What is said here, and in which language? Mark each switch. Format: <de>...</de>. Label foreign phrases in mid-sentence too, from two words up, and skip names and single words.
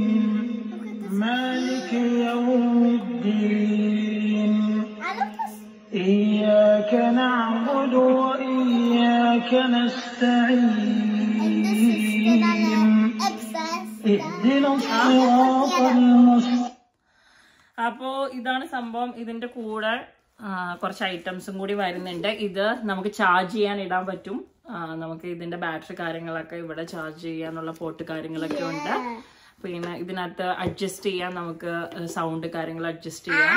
<ar>مالك يوم الدين. إياك نعبد وإياك نستعين. اهدنا الصراط المستقيم.</ar> <ml>അപ്പോൾ ഇതാണ് സംഭവം. ഇതിന്റെ കൂടെ കുറച്ച് ഐറ്റംസും കൂടി വരുന്നുണ്ട്. ഇത് നമുക്ക് ചാർജ് ചെയ്യാൻ ഇടാൻ പറ്റും. നമുക്ക് ഇതിന്റെ ബാറ്ററി കാര്യങ്ങളൊക്കെ ഇവിടെ ചാർജ് ചെയ്യാനുള്ള പോർട്ട് കാര്യങ്ങളൊക്കെ ഉണ്ട്. പിന്നെ ഇതിനകത്ത് അഡ്ജസ്റ്റ് ചെയ്യാൻ, നമുക്ക് സൗണ്ട് കാര്യങ്ങൾ അഡ്ജസ്റ്റ് ചെയ്യാം.</ml>